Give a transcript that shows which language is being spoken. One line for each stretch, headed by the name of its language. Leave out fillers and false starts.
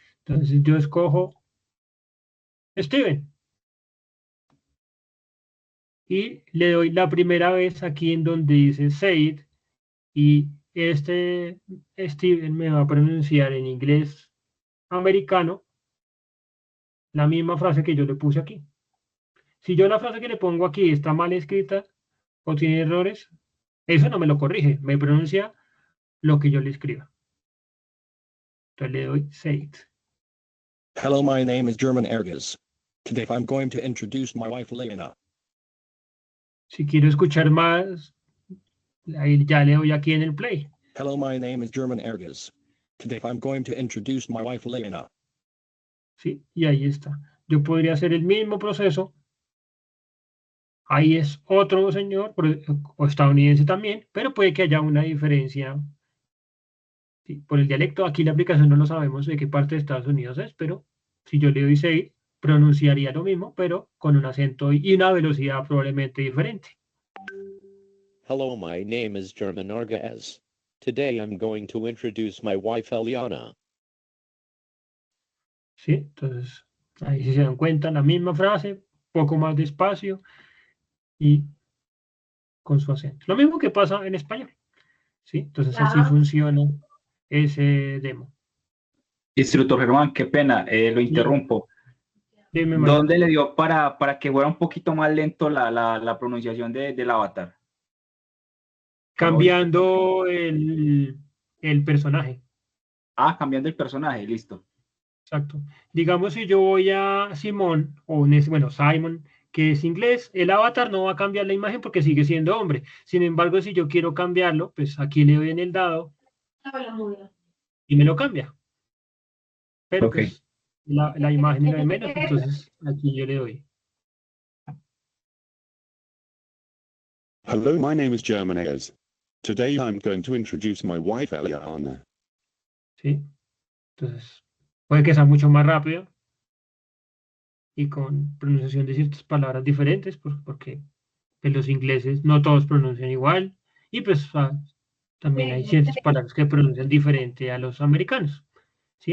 Spanish: Entonces yo escojo Steven y le doy la primera vez aquí en donde dice Said y este Steven me va a pronunciar en inglés americano la misma frase que yo le puse aquí. Si yo la frase que le pongo aquí está mal escrita o tiene errores, eso no me lo corrige, me pronuncia lo que yo le escriba. Entonces le doy Said.
English: Hello, my name is German Erges. Today I'm going to introduce my wife Lena.
Spanish: Si quiero escuchar más, ahí ya le doy aquí en el play.
English: Hello, my name is German Erges. Today I'm going to introduce my wife Lena.
Spanish: ¿Sí? Y ahí está. Yo podría hacer el mismo proceso. Ahí es otro señor, o estadounidense también, pero puede que haya una diferencia. ¿Sí? Por el dialecto, aquí la aplicación no lo sabemos de qué parte de Estados Unidos es, pero si yo le doy 6, pronunciaría lo mismo, pero con un acento y una velocidad probablemente diferente.
English: Hello, my name is German Erges. Today I'm going to introduce my wife Eliana.
Spanish: ¿Sí? Entonces, ahí si se dan cuenta, la misma frase, poco más despacio y con su acento. Lo mismo que pasa en español. ¿Sí? Entonces, así funciona ese demo. Instructor Germán, qué pena, lo interrumpo. Dime, Mario. ¿Dónde le dio para que fuera un poquito más lento la pronunciación del avatar? Cambiando el personaje. Ah, cambiando el personaje, listo. Exacto. Digamos, si yo voy a Simón, bueno, Simon, que es inglés, el avatar no va a cambiar la imagen porque sigue siendo hombre. Sin embargo, si yo quiero cambiarlo, pues aquí le doy en el dado y me lo cambia. Pero Ok. pues la imagen es menos, entonces aquí yo le doy.
English: Hello, my name is German Erges. Today I'm going to introduce my wife Eliana.
Spanish: ¿Sí? Entonces, puede que sea mucho más rápido, y con pronunciación de ciertas palabras diferentes, porque pues, los ingleses no todos pronuncian igual, y pues también hay ciertas palabras que pronuncian diferente a los americanos, ¿sí?